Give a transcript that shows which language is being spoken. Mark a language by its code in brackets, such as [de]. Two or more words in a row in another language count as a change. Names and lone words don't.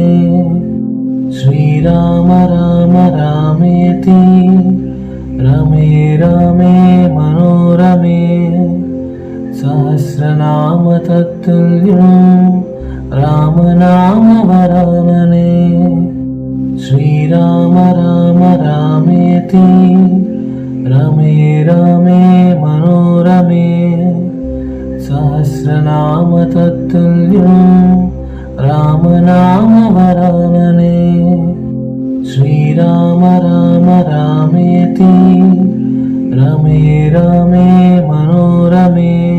[sa] శ్రీరామ రామ రామేతి రమే రమే మనోరమే. సహస్రనామ తత్తుల్యం రామ నామ వరాననే. శ్రీరామ రామ రామే रामेति रमे रामे मनोरमे सहस्रनाम तत्तुल्यं रामनाम वरानने श्रीराम राम रामेति रमे रामे मनोरमे